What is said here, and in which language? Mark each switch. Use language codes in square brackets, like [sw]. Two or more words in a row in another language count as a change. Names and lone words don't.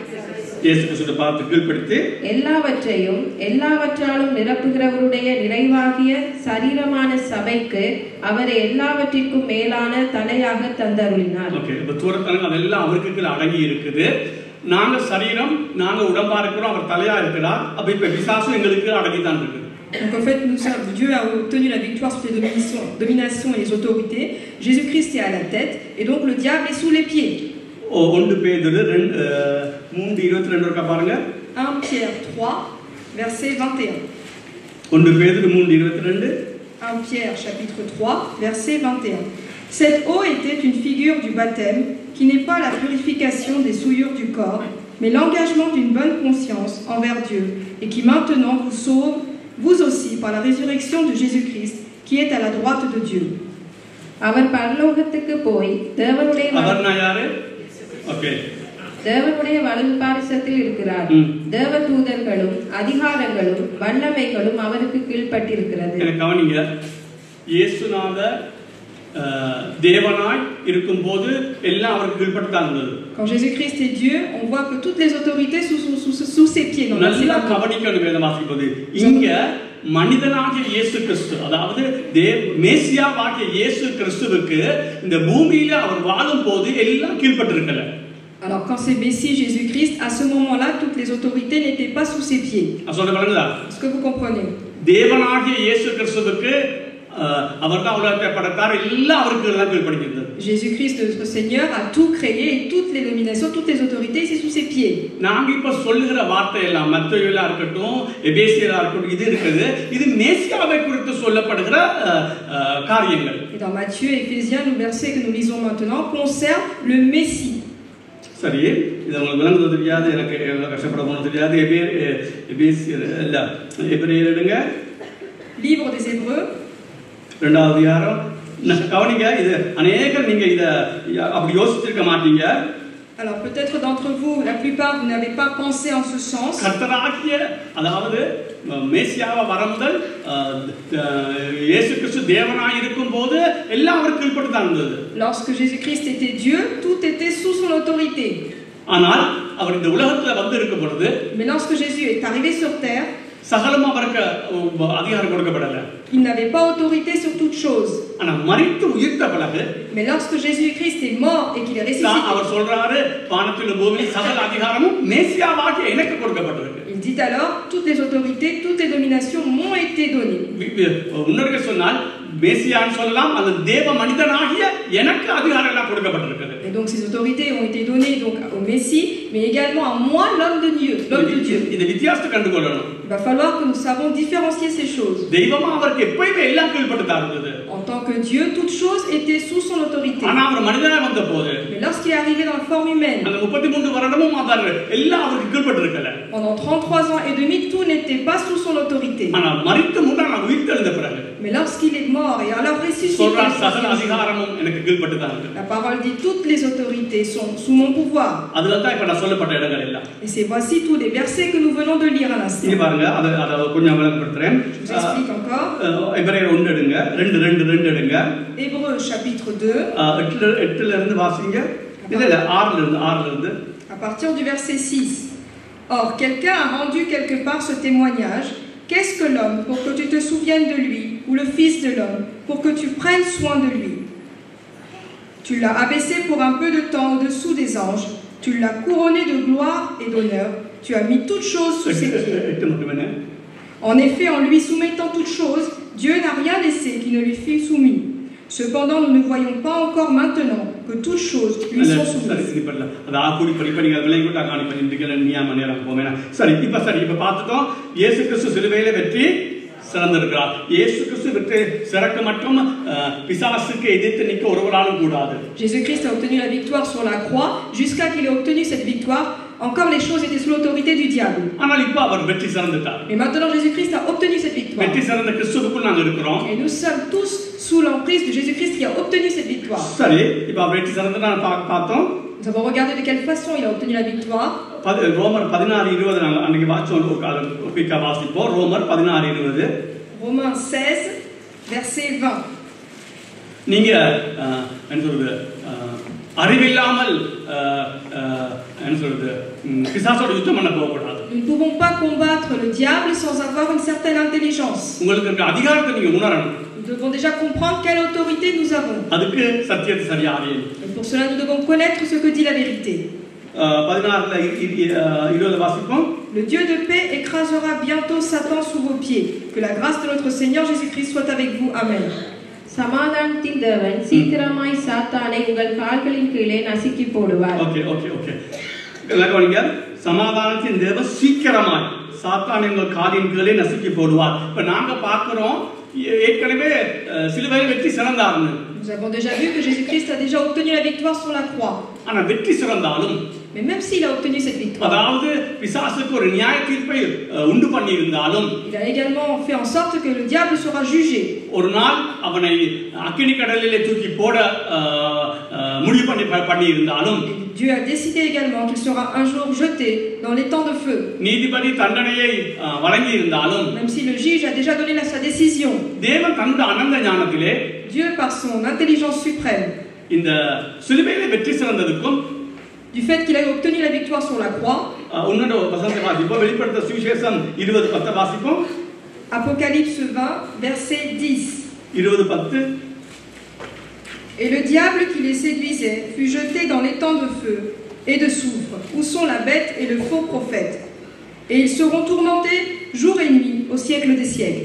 [ta] எல்லாவற்றையும் எல்லாவற்றாலும் நிரப்புகிறவருடைய நிறைவாகிய சரீரமான சபைக்கு அவரை எல்லாவற்றிற்கும் மேலான தலையாக தந்தருளினார். அதெல்லாம் அவருக்கு அடங்கி இருக்குது. நாங்க சரீரம், நாங்க உடம்பா இருக்கிறோம், அவர் தலையா இருக்கிறார். அப்ப இப்ப விசுவாசம் எங்களுக்கு அடங்கி தான் இருக்குது. [fr] Donc en fait, Dieu a obtenu la victoire sur les dominations et les autorités. Jésus-Christ est à la tête et donc le diable est sous les pieds. [ta] 1 Pédரு 3:22 இருக்க பாருங்க. [fr] 1 Pierre 3 verset 21. [ta] 1 Pédரு 3:22. [fr] 1 Pierre chapitre 3 verset 21. Cette eau était une figure du baptême qui n'est pas la purification des souillures du corps, mais l'engagement d'une bonne conscience envers Dieu et qui maintenant vous sauve, vous aussi, par la résurrection de Jésus-Christ qui est à la droite de Dieu. [ta] அவர் பரலோகத்துக்கு போய் தேவனுடைய வலது பாரிசத்தில் இருக்கிறார். தேவதூதர்களும் அதிகாரங்களும் வல்லமைகளும் அவருக்கு கீழ்ப்பட்டிருக்கிறது. கவனிங்க, இயேசுநாதர் தேவனாய் இருக்கும்போது எல்லாம் அவருக்கு கீழ்ப்பட்டுதான் இருந்தது. [fr] Quand Jésus-Christ est Dieu, on voit que toutes les autorités sous ses pieds. [ta] நல்லா கவனிக்கணும் வேதம் வாசிக்கும்போது. இங்க மனிதனாகிய இயேசு கிறிஸ்து, அதாவது மேசியாவாகிய இயேசு கிறிஸ்துவுக்கு இந்த பூமியில அவர் வாழும் போது எல்லாம் கீழ்ப்பட்டிருக்கல. [fr] Alors quand c'est Messie Jésus-Christ, à ce moment-là, toutes les autorités n'étaient pas sous ses pieds. Est-ce que vous comprenez? [ta] தேவனாகிய இயேசு கிறிஸ்துவுக்கு அவர்தான் உலகத்தை படைத்தார், எல்லாம் அவருக்கு எல்லாம் கீழ்ப்படிகிறது. [fr] Jésus-Christ notre Seigneur a tout créé et toutes les dominations, toutes les autorités c'est sous ses pieds. [ta] நாங்க இப்ப சொல்லுகிற வார்த்தை எல்லாம் மத்தேயுல இருக்கட்டும், எபேசியரா இருக்கட்டும், இது இருக்குது. இது மேசியாவை குறித்து சொல்லப்படுகிற காரியங்கள். [fr] Et dans Matthieu et Éphésiens, le verset que nous lisons maintenant concerne le Messie. [ta] சரி, இது உங்களுக்கு விளங்குவது தெரியாது, எனக்கு எவ்வளவு கஷ்டப்பட போனது தெரியாது. எபிரேயர் எடுங்க. [fr] Livre des Hébreux. [ta] 2வது அதிகாரம். கவனிங்க, இது அநேகர் நீங்க இத அப்படி யோசிச்சிருக்க மாட்டீங்க. [fr] Alors peut-être d'entre vous, la plupart, vous n'avez pas pensé en ce sens. [ta] கர்த்தராகிய அதாவது மேசியாவை வரமுதல் இயேசு கிறிஸ்து தேவனாய் இருக்கும்போது எல்லாம் அவர் கீழ்ப்பட்டு தான் இருந்தது. [fr] Lorsque Jésus-Christ était Dieu, tout était sous son autorité. [ta] ஆனால் அவர் இந்த உலகத்துல வந்து இருக்கும் பொழுது, [fr] Mais lorsque Jésus est arrivé sur terre, [ta] சகலமா அவருக்கு அதிகாரம் கொடுக்கப்படல. [fr] il n'avait pas autorité sur toute chose. [ta] ஆனா மரித்து உயிர்த்த பிறகு, [fr] Mais lorsque Jésus-Christ est mort et qu'il est ressuscité, [ta] அவர் சொல்றாரு, வானத்திலும் பூமியிலும் சகல அதிகாரமும் மேசியாவாகிய எனக்கு கொடுக்கப்பட்டிருக்கு. [fr] il dit alors, toutes les autorités, toutes les dominations m'ont été données. [ta] உன்னருக்கு சொன்னால் மேசியான்னு சொல்லலாம், அது தேவ மனிதனாகிய எனக்கு அதிகாரம் எல்லாம் கொடுக்கப்பட்டிருக்கிறது. [fr] Et donc ces autorités ont été données donc au Messie, mais également à moi, l'homme de Dieu, l'homme de Dieu. [ta] இந்த வித்தியாசத்தை கண்டுகொள்ளணும். [fr] Il va falloir que nous savions différencier ces choses. [ta] தெய்வமா அவருக்கு எப்பவுமே எல்லாம் கீழ்ப்பட்டு தான் இருந்தது. [fr] En tant que Dieu, toute chose était sous son autorité. [ta] ஆனா அவர் மனிதனா வந்தபோது, [fr] Mais lorsqu'il est arrivé dans la forme humaine, [ta] அந்த 33 வருடமும் அவர் எல்லாம் அவருக்கு கீழ்ப்பட்டு இருக்கல. [fr] pendant 33 ans et demi, tout n'était pas sous son autorité. [ta] ஆனா மரித்து முன்னால உயிர்த்தெழுந்த பிறகு, [fr] Mais lorsqu'il est mort et alors ressuscité, [ta] சொல்றார் சகல அதிகாரமும் எனக்கு கீழ்ப்பட்டு தான் இருக்கு. [fr] la parole dit toutes les autorités sont sous mon pouvoir. [ta] அதுல தான் இப்ப நான் சொல்லப்பட்ட இடங்கள் எல்லாம். [fr] Et c'est voici tous les versets que nous venons de lire à l'instant. [ta] இங்க பாருங்க, அத கொஞ்சம் விளக்கப்படுத்துறேன். [fr] Je vous explique encore. [ta] எபிரேயர் 1 எடுங்க, 2 எடுங்க. [fr] Hébreux chapitre 2. [ta] 8ல இருந்து வாசிங்க. இல்ல 6ல இருந்து. [fr] À partir du verset 6. Or, quelqu'un a rendu quelque part ce témoignage. Qu'est-ce que l'homme pour que tu te souviennes de lui, ou le Fils de l'homme pour que tu prennes soin de lui? Tu l'as abaissé pour un peu de temps au-dessous des anges. Tu l'as couronné de gloire et d'honneur. Tu as mis toutes choses sous ses pieds. En effet, en lui soumettant toutes choses, Dieu n'a rien laissé qui ne lui fût soumis. Cependant, nous ne voyons pas encore maintenant que toutes choses lui sont soumises. [ta] சரி, இப்ப பார்த்துட்டோம். இயேசு கிறிஸ்து சிலுவையில வெற்றி சிறந்திருக்கிறார். இயேசு கிறிஸ்து வெற்றி சிறக்க மற்றும் பிசாசுக்கு எதிர்த்து நிற்க ஒருவராலும் கூடாது. [fr] Jésus-Christ a obtenu la victoire sur la croix. Jusqu'à qu'il ait obtenu cette victoire, encore les choses étaient sous l'autorité du diable. [ta] ஆனால் இப்ப அவர் வெற்றி சிறந்துட்டார். [fr] Mais maintenant Jésus-Christ a obtenu cette victoire. [ta] வெற்றி சிறந்த கிறிஸ்துவுக்குள் நாங்க இருக்கிறோம். [fr] Et nous sommes tous sous l'emprise de Jésus-Christ qui a obtenu cette victoire. [ta] சரி, இப்ப அவர் வெற்றி சிறந்ததா பார்த்தோம். [fr] Nous avons regardé de quelle façon il a obtenu la victoire. [ta] ரோமர் 16:20 நாங்க அன்னைக்கு வாசிச்சோம். ஒரு காலம் குயிக்கா வாசிப்போம். ரோமர் 16:20. [fr] Romains 16 verset 20. [ta] நீங்க என்ன சொல்றது, அறிவில்லாமல் என்ன சொல்றது, பிசாசோட யுத்தம் பண்ண போக கூடாது. [fr] Nous ne pouvons pas combattre le diable sans avoir une certaine intelligence. [ta] உங்களுக்கு இருக்க அதிகாரத்தை நீங்க உணரணும். [fr] Nous devons déjà comprendre quelle autorité nous avons. [ta] அதுக்கு சத்தியத்தை சரியா அறியணும். [fr] Et pour cela, nous devons connaître ce que dit la vérité. [ta] 16:20 வாசிப்போம். [fr] Le Dieu de paix écrasera bientôt Satan sous vos pieds. Que la grâce de notre Seigneur Jésus-Christ soit avec vous. Amen. [ta] சமாதானத்தின் தேவன் சீக்கிரமாய் சாத்தானை உங்கள் கால்களின் கீழே நசுக்கி போடுவார். ஓகே. சமாதானத்தின் தேவன் சீக்கிரமாய் சாத்தானை உங்கள் காலின் கீழே நசுக்கி போடுவார். இப்ப நாங்க பார்க்கிறோம், ஏற்கனவே சிலுவையில் வெற்றி சிறந்தார்னு. [fr] Nous avons déjà vu que Jésus-Christ a déjà obtenu la victoire sur la croix. [ta] ஆனா வெற்றி சிறந்தாலும், [fr] mais même s'il a obtenu cette victoire, [ta] அதாவது பிசாசுக்கு ஒரு நியாய தீர்ப்பை உண்டு பண்ணி இருந்தாலும், [fr] il a également fait en sorte que le diable sera jugé. [ta] ஒரு நாள் அவனை அக்கினி கடலிலே தூக்கி போட முடிவு பண்ணி இருந்தாலும், [fr] Dieu a décidé également qu'il sera un jour jeté dans les temps de feu. [ta] நீதிபதி தண்டனையை வழங்கி இருந்தாலும், [fr] même si le juge a déjà donné sa décision, [ta] தேவன் தன்னுடைய அனந்த ஞானத்திலே, [fr] Dieu par son intelligence suprême, [ta] இந்த சிலுவையிலே வெற்றி சிறந்ததுக்கும், [fr] du fait qu'il a obtenu la victoire sur la croix, [ta] உன்னோட வசனத்தை வாசிப்போம். வெளிப்படுத்த சுவிசேஷம் 20:10 வாசிப்போம். [fr] Apocalypse 20 verset 10. 20:10. Et le diable qui les séduisait fut jeté dans les temps de feu et de soufre, où sont la bête et le faux prophète. Et ils seront tourmentés jour et nuit au siècle des siècles.